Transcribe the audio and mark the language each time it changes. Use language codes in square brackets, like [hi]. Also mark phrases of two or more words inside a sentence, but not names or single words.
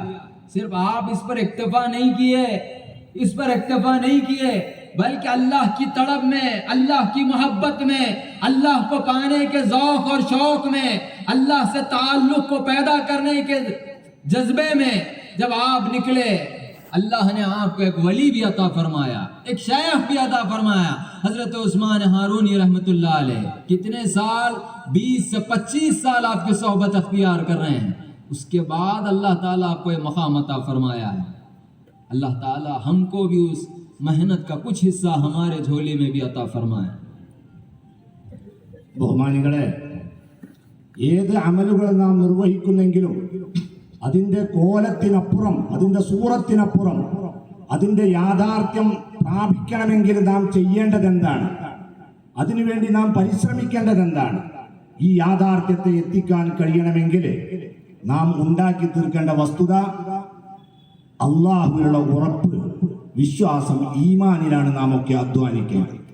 [hi] सिर्फ आप इस पर इक्तफा नहीं किए, इस पर इक्तफा नहीं किए, बल्कि अल्लाह की तड़प में, अल्लाह की मोहब्बत में, अल्लाह को पाने के ज़ौक़ और शौक़ में, अल्लाह से ताल्लुक़ को पैदा करने के जज्बे में जब आप निकले, अल्लाह ने आपको एक वली भी अता फरमाया, एक शेख भी अता फरमाया, हज़रत उस्मान हारूनी [ar] رحمة الله عليه. [hi] कितने साल, 20 से 25 साल आपकी सोहबत अख्तियार कर रहे हैं, उसके बाद अल्लाह ताला आपको एक मक़ाम अता फरमाया है। अल्लाह ताला हमको भी उस मेहनत का कुछ हिस्सा हमारे झोले में भी अता फरमाए। [ml] ബഹുമാനികളെ, ഏത് അമലുകൾ നാം നിർവഹിക്കുന്നെങ്കിലും അതിൻ്റെ കോലത്തിനപ്പുറം, അതിൻ്റെ സൂറത്തിനപ്പുറം, അതിൻ്റെ യാഥാർത്ഥ്യം പ്രാപിക്കണമെങ്കിൽ നാം ചെയ്യേണ്ടത് എന്താണ്, അതിനുവേണ്ടി നാം പരിശ്രമിക്കേണ്ടത് എന്താണ്, ഈ യാഥാർത്ഥ്യത്തെ എത്തിക്കാൻ കഴിയണമെങ്കിൽ നാം ഉണ്ടാക്കി തീർക്കേണ്ട വസ്തുത അള്ളാഹുവിലുള്ള ഉറപ്പ്, വിശ്വാസം, ഈമാനിലാണ് നാം ഒക്കെ അധ്വാനിക്കേണ്ടത്.